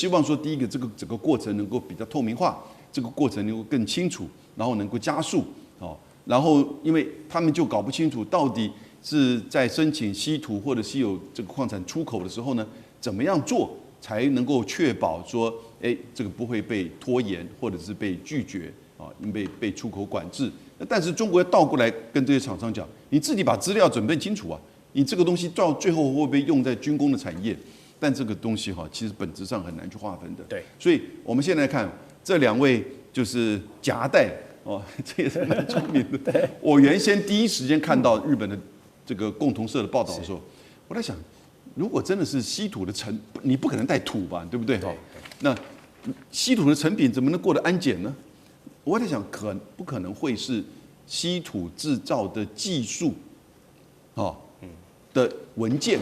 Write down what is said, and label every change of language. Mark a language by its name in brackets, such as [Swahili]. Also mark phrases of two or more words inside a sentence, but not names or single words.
[Chinese] 望說，第一個這個整個過程能夠比較透明化，這個過程能夠更清楚，然後能夠加速然後因為他們就搞不清楚到底是在申請稀土或者稀有這個礦產出口的時候呢，怎麼樣做才能夠確保說，這個不會被拖延或者是被拒絕因為被出口管制。但是中國要倒過來跟這些廠商講，你自己把資料準備清楚啊，你這個東西到最後会不會用在軍工的產業？但這個東西其實本質上很難去劃分的。對，所以我們現在看這兩位就是夾帶這也是蠻聰明的。我原先第一時間看到日本的這個共同社的報道的時候，我在想，如果真的是稀土的你不可能帶土吧，对不对？那稀土的成品怎麼能過得安檢呢？我在想，不可能会是稀土制造的技術的文件